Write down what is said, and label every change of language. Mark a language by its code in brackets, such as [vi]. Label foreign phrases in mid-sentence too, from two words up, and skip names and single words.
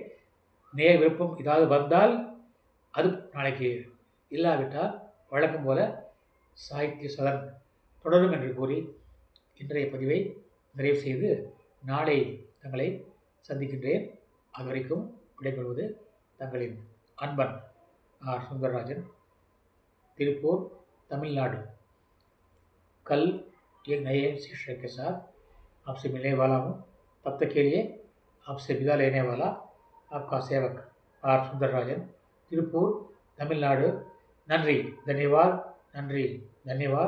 [ta] நேர விருப்பம் ஏதாவது வந்தால் அது நாளைக்கு, இல்லாவிட்டால் வழக்கம் போல சாகித்ய சதன் தொடரும் என்று கூறி இன்றைய பதிவை நிறைவு செய்து நாளை தங்களை சந்திக்கின்றேன். அதுவரைக்கும் விடைபெறுவது தங்களின் அன்பன் ஆர் சுந்தரராஜன், திருப்பூர், தமிழ்நாடு। [hi] कल एक नए शिक्षक के साथ आपसे मिलने वाला हूँ। तब तक के लिए आपसे विदा लेने वाला आपका सेवक आर सुंदरराजन, तिरुपुर, तमिलनाडु। नंरी, धन्यवाद, नंरी, धन्यवाद।